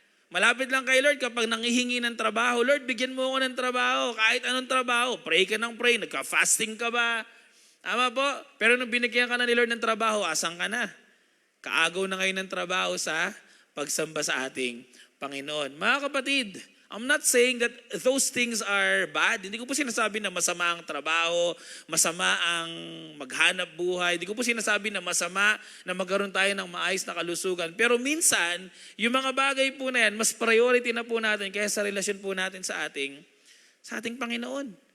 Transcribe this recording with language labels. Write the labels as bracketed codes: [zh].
[tl] Malapit lang kay Lord kapag nangihingi ng trabaho. Lord, bigyan mo ako ng trabaho. Kahit anong trabaho. Pray ka ng pray. Nagka-fasting ka ba? Tama po? Pero nung binigyan ka na ni Lord ng trabaho, asan ka na? Kaagaw na ngayon ng trabaho sa pagsamba sa ating Panginoon. Mga kapatid, [en] I'm not saying that those things are bad. [tl] Hindi ko po sinasabi na masama ang trabaho, masama ang maghanap buhay. Hindi ko po sinasabi na masama na magkaroon tayo ng maayos na kalusugan. Pero minsan, yung mga bagay po na yan, mas priority na po natin kaysa sa relasyon po natin sa ating Panginoon.